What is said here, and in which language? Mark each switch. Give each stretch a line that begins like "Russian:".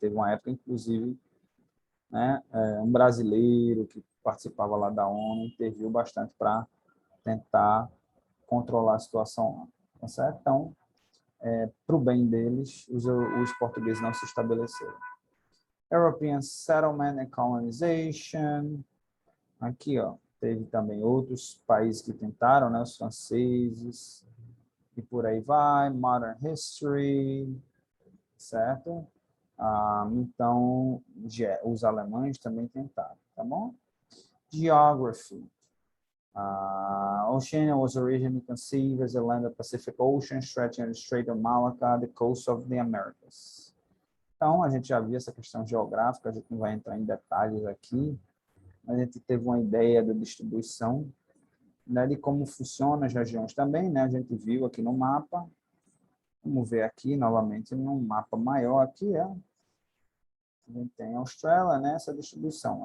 Portuguese: Teve uma época, inclusive, né, um brasileiro que participava lá da ONU interviu bastante para tentar controlar a situação lá. Tá certo? Então, para o bem deles, os portugueses não se estabeleceram.
English: European Settlement and Colonization.
Portuguese: Aqui, ó, teve também outros países que tentaram, né, os franceses, e por aí vai.
English: Modern History,
Portuguese: certo? Então, os alemães também tentaram, tá bom?
English: Geography. Oceania was originally conceived as a land of Pacific Ocean, stretching the Strait of Malacca, the coast of the Americas.
Portuguese: Então, a gente já viu essa questão geográfica, a gente não vai entrar em detalhes aqui, mas a gente teve uma ideia da distribuição, né, de como funcionam as regiões também, né? A gente viu aqui no mapa. Vamos ver aqui novamente num mapa maior aqui, a gente tem a Austrália, né, essa distribuição.